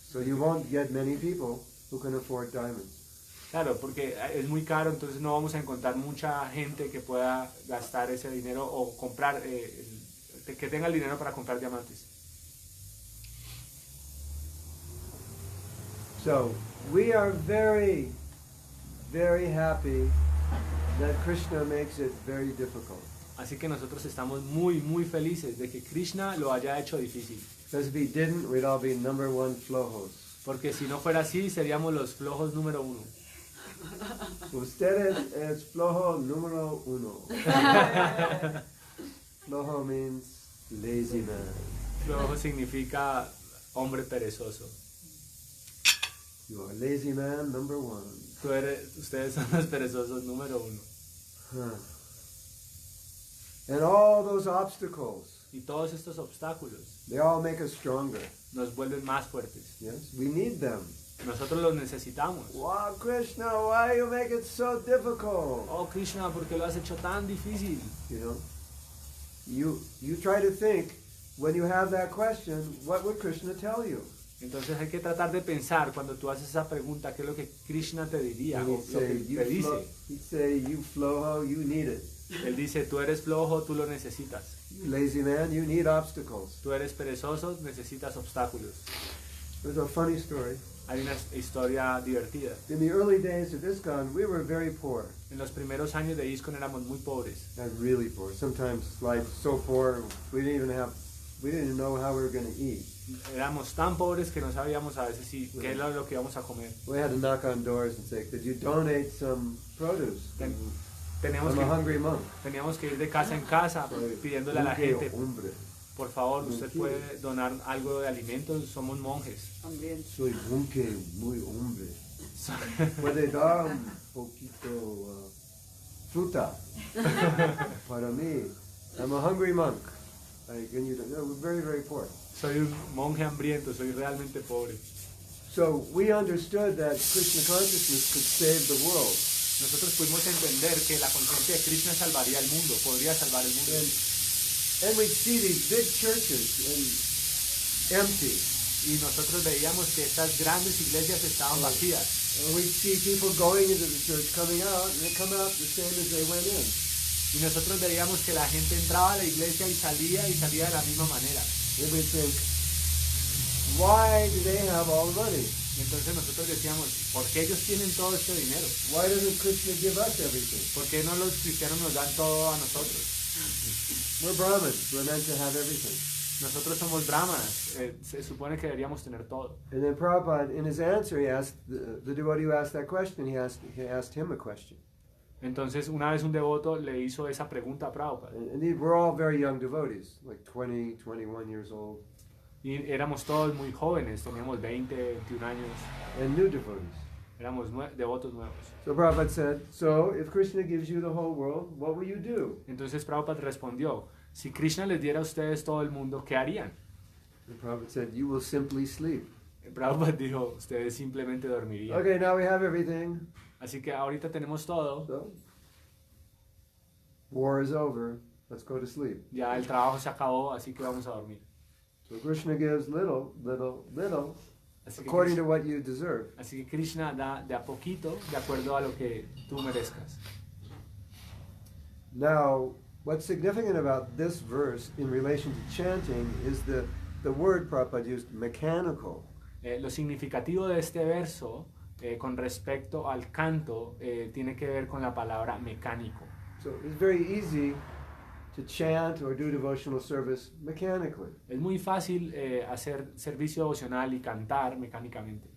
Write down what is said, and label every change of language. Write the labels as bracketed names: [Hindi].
[English] So you won't get many people who can afford diamonds. [Spanish] Claro, porque es muy caro, entonces no vamos a encontrar mucha gente que pueda gastar ese dinero o comprar, que tenga el dinero para comprar diamantes. [English] So we are very, very happy that Krishna makes it very difficult. [Spanish] Así que nosotros estamos muy felices de que Krishna lo haya hecho difícil. [English] Because if he didn't, we'd all be number one flojos. [Spanish] Porque si no fuera así, seríamos los flojos número 1. Ustedes es flojo número 1. [English] Flojo means lazy man. [Spanish] Flojo significa hombre perezoso. [English] You are lazy man number 1. [Spanish] Ustedes son los perezosos número 1. Huh. [English] And all those obstacles, [Spanish] Y todos estos obstáculos [English] they all make us stronger. [Spanish] nos vuelven más fuertes. [English] Yes, we need them. [Spanish] Nosotros los necesitamos. [English] Wow, Krishna, why you make it so difficult? [Spanish] Oh Krishna, ¿por qué lo has hecho tan difícil? [English] You know, you try to think when you have that question, what would Krishna tell you? [Spanish] Entonces hay que tratar de pensar cuando tú haces esa pregunta, qué es lo que Krishna te diría [English] And [Spanish] o lo que te dice. [English] he'd say, you flojo, you need it. [Spanish] Él dice, tú eres flojo, tú lo necesitas. [English] You lazy man, you need obstacles. [Spanish] Tú eres perezoso, necesitas obstáculos. [English] There's a funny story. [Spanish] Hay una historia divertida. [English] In the early days of ISKCON, we were very poor. [Spanish] En los primeros años de ISKCON éramos muy pobres. [English] And really poor. Sometimes like so poor, we didn't even know how we were going to eat. [Spanish] Éramos tan pobres que no sabíamos a veces qué era lo que íbamos a comer. [English] We had to knock on doors and say, could you donate some produce? [Spanish] Teníamos [English] I'm a hungry monk. [Spanish] que ir de casa en casa pidiéndole a la gente, Hombre. por favor, usted puede donar algo de alimentos, somos monjes. Soy bunke, muy hombre. Puede dar un poquito fruta para mí. [English] I'm a hungry monk. Like, and we're very, very poor. [Spanish] Soy un monje hambriento, soy realmente pobre. [English] So we understood that Krishna consciousness could save the world. [Spanish] Nosotros pudimos entender que la conciencia de Krishna salvaría el mundo, podría salvar el mundo. [English] And we'd see these big churches empty. [Spanish] Y nosotros veíamos que estas grandes iglesias estaban vacías. [English] And we'd see people going into the church, coming out, and they come out the same as they went in. [Spanish] Y nosotros veíamos que la gente entraba a la iglesia y salía de la misma manera. [English] And we'd think, why do they have all the money? [Spanish] Y entonces nosotros decíamos, ¿por qué ellos tienen todo este dinero? [English] Why doesn't Krishna give us everything? [Spanish] ¿Por qué no los cristianos nos dan todo a nosotros? [English] We're Brahmins. We're meant to have everything. [Spanish] Nosotros somos brahmanas, se supone que deberíamos tener todo. [English] And then Prabhupada, in his answer, he asked the devotee who asked that question, he asked him a question. [Spanish] Entonces una vez un devoto le hizo esa pregunta a Prabhupada. [English] And we're all very young devotees, like 20, 21 years old. [Spanish] Y éramos todos muy jóvenes, teníamos 20, 21 años. [English] And new devotees. [Spanish] Éramos devotos nuevos. [English] So Prabhupada said, so if Krishna gives you the whole world, what will you do? [Spanish] Entonces Prabhupada respondió, si Krishna les diera a ustedes todo el mundo, ¿qué harían? [English] And Prabhupada said, you will simply sleep. [Spanish] Prabhupada dijo, ustedes simplemente dormirían. [English] Okay, now we have everything. [Spanish] Así que ahorita tenemos todo. [English] So, war is over. Let's go to sleep. [Spanish] Ya el trabajo se acabó, así que vamos a dormir. [English] So Krishna gives little, little, little, [Spanish] Así que, [English] according to what you deserve. [Spanish] así que Krishna da de a poquito, de acuerdo a lo que tú merezcas. [English] Now, what's significant about this verse in relation to chanting is the word Prabhupada used, mechanical. [Spanish] Lo significativo de este verso con respecto al canto tiene que ver con la palabra mecánico. [English] So it's very easy to chant or do devotional service mechanically, [Spanish] Es muy fácil hacer servicio devocional y cantar mecánicamente,